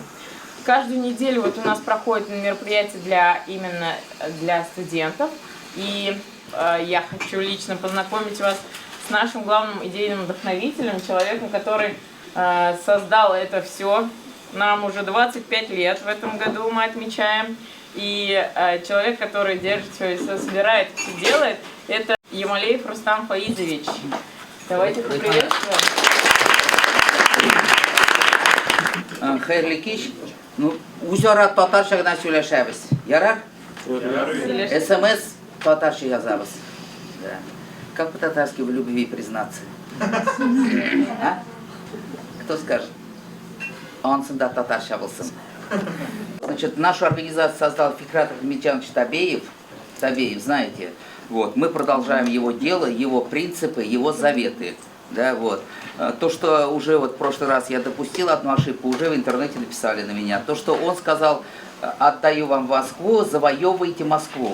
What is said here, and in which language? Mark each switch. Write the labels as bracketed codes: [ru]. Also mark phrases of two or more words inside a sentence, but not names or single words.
[ru] Каждую неделю вот у нас проходит мероприятие именно для студентов, и я хочу лично познакомить вас с нашим главным идейным вдохновителем, человеком, который создал это все. Нам уже 25 лет в этом году мы отмечаем, и человек, который держит все и собирает, все делает, это Ямалеев Рустам Фаизович. Давайте поприветствуем. [tt] Хәерле кич. Ну, үзара татарча гына сөйләшәбез. Ярар? СМС татарча язабыз. Да. [ru] Как по-татарски в любви признаться? А? Кто скажет? [tt] Ансында татарча булсын. [ru] Значит, нашу организацию создал Фикрат Ахметжанович Табеев. Табеев, знаете? Вот, мы продолжаем его дело, его принципы, его заветы. Да, вот. То, что уже вот в прошлый раз я допустил одну ошибку, уже в интернете написали на меня. То, что он сказал отдаю вам Москву, завоевывайте Москву.